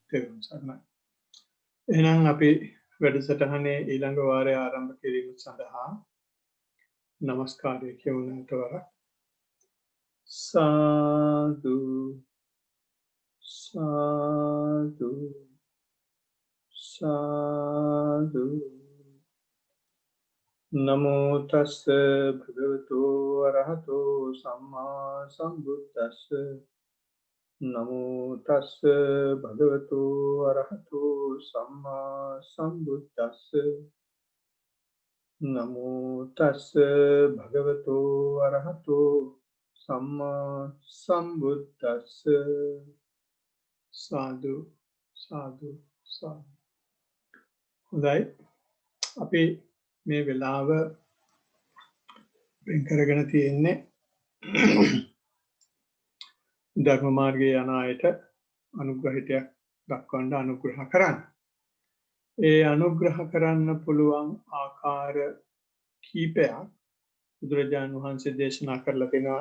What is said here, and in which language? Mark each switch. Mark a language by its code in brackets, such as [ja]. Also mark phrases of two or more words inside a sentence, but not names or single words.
[si] තෙරුවන් සරණයි. එහෙනම් අපි වැඩසටහනේ ඊළඟ වාරය ආරම්භ කිරීම සඳහා নমස්කාරය කියවන්නට වරක්. [pi] සාදු සාදු සාදු නමෝ තස්ස භගවතු අරහතෝ සම්මා සම්බුද්දස්ස නමෝ තස්ස භගවතු අරහතෝ සම්මා සම්බුද්දස්ස නමෝ තස්ස භගවතු අරහතෝ සම්මා සම්බුද්දස්ස සාදු සාදු සාදු. [si] හොඳයි, අපි මේ වෙලාව වෙන් කරගෙන තියෙන්නේ ධර්ම මාර්ගයේ යන අයට අනුග්‍රහිතයක් දක්වන්න අනුග්‍රහ කරන්න. ඒ අනුග්‍රහ කරන්න පුළුවන් ආකාර කීපයක් බුදුරජාණන් වහන්සේ දේශනා කරලා තිනවා.